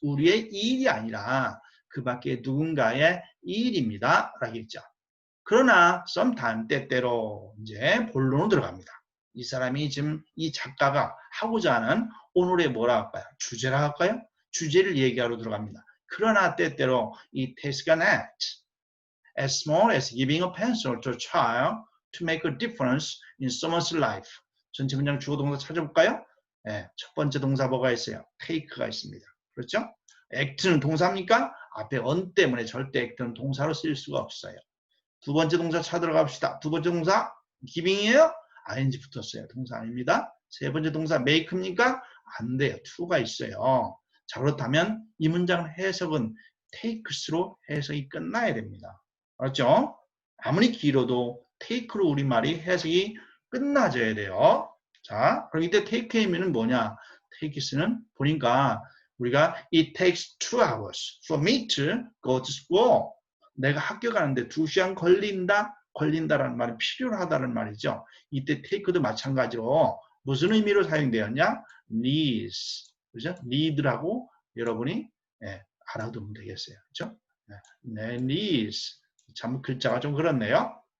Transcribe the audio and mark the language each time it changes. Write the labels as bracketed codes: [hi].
[ko] 우리의 일이 아니라 그 밖에 누군가의 일입니다. 라겠죠. 그러나 sometimes 때때로 이제 본론으로 들어갑니다. 이 사람이 지금 이 작가가 하고자 하는 오늘의 뭐라 할까요? 주제라 할까요? 주제를 얘기하러 들어갑니다. 그러나 때때로 [en] it takes an act as small as giving a pencil to a child to make a difference in someone's life. [ko] 전체 문장 주어 동사 찾아볼까요? 네, 첫 번째 동사 뭐가 있어요? take가 있습니다. 그렇죠? act는 동사입니까? 앞에 on 때문에 절대 act는 동사로 쓸 수가 없어요. 두 번째 동사 찾으러 갑시다. 두 번째 동사 giving이에요? ing 붙었어요. 동사 아닙니다. 세 번째 동사 make입니까? 안 돼요. to가 있어요. 자, 그렇다면 이 문장 해석은 takes로 해석이 끝나야 됩니다. 알았죠? 아무리 길어도 take로 우리말이 해석이 끝나져야 돼요. 자, 그럼 이때 take의 의미는 뭐냐? takes는 보니까 우리가 [en] it takes 2 hours for me to go to school. [ko] 내가 학교 가는데 2시간 걸린다? 걸린다라는 말은 필요하다는 말이죠. 이때 take도 마찬가지로 무슨 의미로 사용되었냐? needs. 그죠? need라고 여러분이 알아두면 되겠어요. 그죠? 네, needs. 참 글자가 좀 그렇네요.